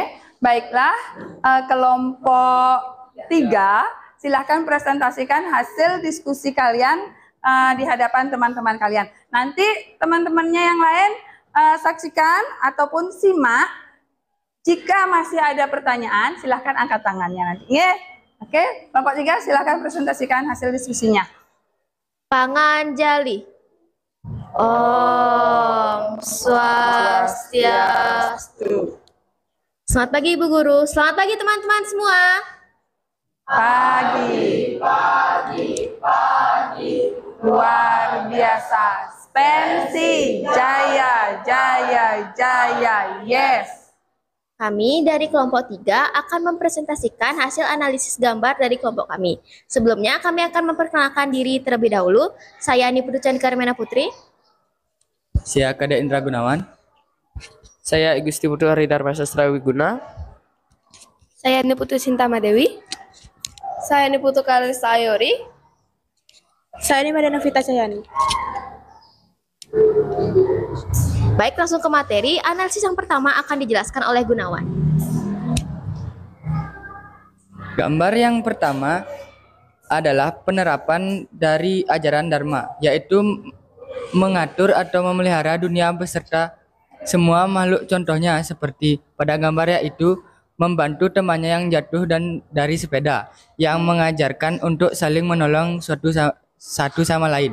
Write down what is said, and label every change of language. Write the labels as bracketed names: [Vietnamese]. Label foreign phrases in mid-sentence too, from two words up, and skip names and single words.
[Indonesian] Baiklah, kelompok 3, silahkan presentasikan hasil diskusi kalian di hadapan teman-teman kalian. Nanti teman-temannya yang lain saksikan ataupun simak. Jika masih ada pertanyaan, silahkan angkat tangannya nanti. Ya. Oke, kelompok 3 silahkan presentasikan hasil diskusinya. [Balinese] Panganjali. Om Swastiastu. [Indonesian] Selamat pagi Ibu Guru. Selamat pagi teman-teman semua. Pagi. Luar biasa. Spensi. Jaya, jaya, jaya. Yes. Kami dari kelompok 3 akan mempresentasikan hasil analisis gambar dari kelompok kami. Sebelumnya kami akan memperkenalkan diri terlebih dahulu. Saya Niputu Chandra Karmena Putri. Saya Kadek Indra Gunawan. Saya Igusti Putu Haridharma Sastra Wiguna. Saya Niputu Sintama Dewi. Saya Niputu Kalista Ayori. Saya Nimada Novita Cahyani. Baik, langsung ke materi. Analisis yang pertama akan dijelaskan oleh Gunawan. Gambar yang pertama adalah penerapan dari ajaran Dharma, yaitu mengatur atau memelihara dunia beserta semua makhluk, contohnya seperti pada gambar yaitu membantu temannya yang jatuh dan dari sepeda, yang mengajarkan untuk saling menolong satu sama lain.